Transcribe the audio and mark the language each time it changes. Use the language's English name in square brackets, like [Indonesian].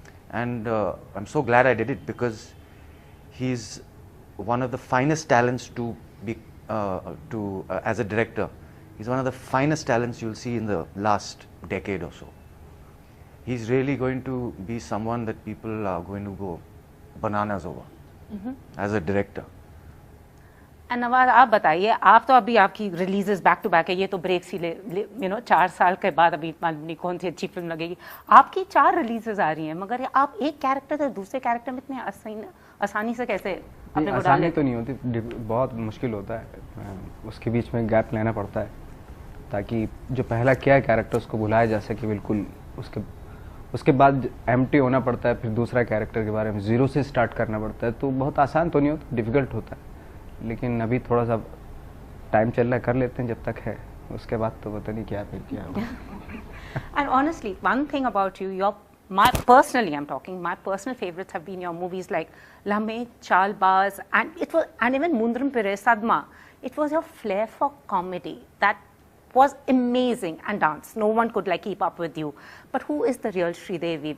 [English] And I'm so glad I did it, because he's one of the finest talents to be, as a director. He's one of the finest talents you'll see in the last decade or so. He's really going to be someone that people are going to go bananas over as a director. [Hindi] Nawaz आप बताइए, आप तो अभी आपकी releases back to back है, ये तो breaks ही ले 4 साल के बाद अभी मालूम नहीं कौन सी अच्छी फिल्म लगेगी। आपकी 4 रिलीजेस आ रही हैं, मगर आप एक कैरेक्टर से दूसरे कैरेक्टर में इतने आसानी से कैसे अपने को डाल आसानी लेते? तो नहीं होती, बहुत मुश्किल होता है, उसके बीच में गैप लेना पड़ता है ताकि जो पहला क्या है कैरेक्टर उसको भुलाया जा सके बिल्कुल। उसके बाद एम्प्टी होना पड़ता है, फिर दूसरा कैरेक्टर के बारे में जीरो से स्टार्ट करना पड़ता है। तो बहुत आसान तो नहीं होता, डिफिकल्ट होता है, लेकिन अभी थोड़ा सा टाइम चल रहा है, कर लेते हैं जब तक है, उसके बाद तो पता नहीं क्या फिर क्या होगा। [English] And honestly, one thing about you, personally I'm talking, my personal favorites have been your movies like Lamhe, Chalbaz, and even Mundram Pire, Sadma. It was your flair for comedy that was amazing, and dance. No one could like keep up with you. But who is the real Shridevi?